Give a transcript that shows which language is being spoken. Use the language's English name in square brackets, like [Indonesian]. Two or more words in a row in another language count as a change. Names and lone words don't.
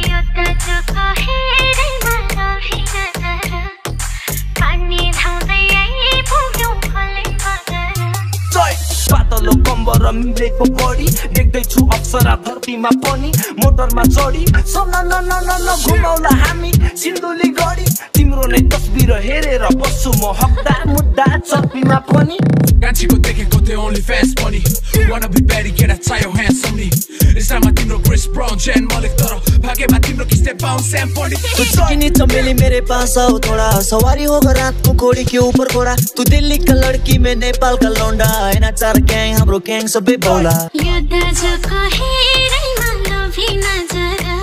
[Nepali] पातलो कम्बर मिलेको बढी देख्दैछु अप्सरा धरतीमा पनि मोटरमा चढी घुमाउला हामी सिन्धुली गढी तिम्रो नै तस्बिर हेरेर बस्छु म हकदार मुद्दा चर्पीमा पनि कान्छीको देखेको त्यो ओन्ली फ्यान्स पनि [English] wanna be better [Nepali] केटा चाहियो ह्यान्डसमली इन्स्टामा तिम्रो क्रिस ब्राउन जेन मलिक तर भागेमा तिम्रो किस्ते बाउन्स स्याम पढी [Hindi] तू चिकनी चमेली मेरे पास आओ थोड़ा सवारी होगा रात को घोड़ी के ऊपर घोड़ा तू दिल्ली का लड़की में नेपाल का लौंडा एना चार गैंग [Nepali] हाम्रो गैंग सबै बौला